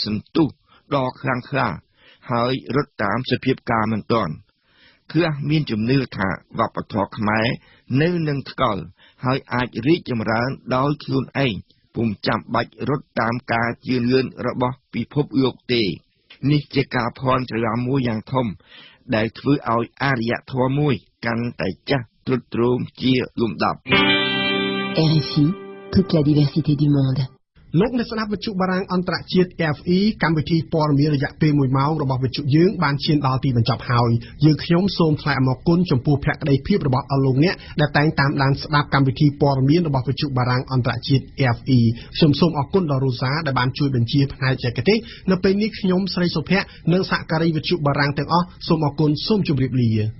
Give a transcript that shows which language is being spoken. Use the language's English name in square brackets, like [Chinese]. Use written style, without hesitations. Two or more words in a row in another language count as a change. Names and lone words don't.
[Khmer] ន្ទុះដ៏ខ្លាំងក្លាហើយរត់តាមសភាពការមិនទាន់ខ្លះមានជំនឿថាវប្បធម៌ខ្មែរនៅនឹងថ្កល់ហើយអាចរីកចម្រើនដោយខ្លួនឯងពុំចាំបាច់រត់តាមការជឿនលឿនរបស់ពិភពលោកទេនេះជាការភ័ន្តច្រឡំមួយយ៉ាងធំដែលធ្វើឲ្យអរិយធម៌មួយកាន់តែចាស់ទ្រុឌទ្រោមជាលំដាប់ [French] RFI toute la diversité du monde [Khmer] លោកអ្នកស្ដាប់វិទ្យុបារាំងអន្តរជាតិ RFI កម្មវិធីព័ត៌មានរយៈពេល1ម៉ោងរបស់វិទ្យុយើងបានឈានដល់ទីបញ្ចប់ហើយយើងខ្ញុំសូមថ្លែងអំណរគុណចំពោះភក្ដីភាពរបស់អស់លោកអ្នកដែលតែងតាមដានស្ដាប់កម្មវិធីព័ត៌មានរបស់វិទ្យុបារាំងអន្តរជាតិ RFI ខ្ញុំសូមអរគុណដល់រ៉ូសាដែលបានជួយបញ្ជាផ្នែកបច្ចេកទេសនៅពេលនេះខ្ញុំស្រីសុភ័ក្រនិងសហការីវិទ្យុបារាំងទាំងអស់សូមអរគុណសូមជម្រាបលា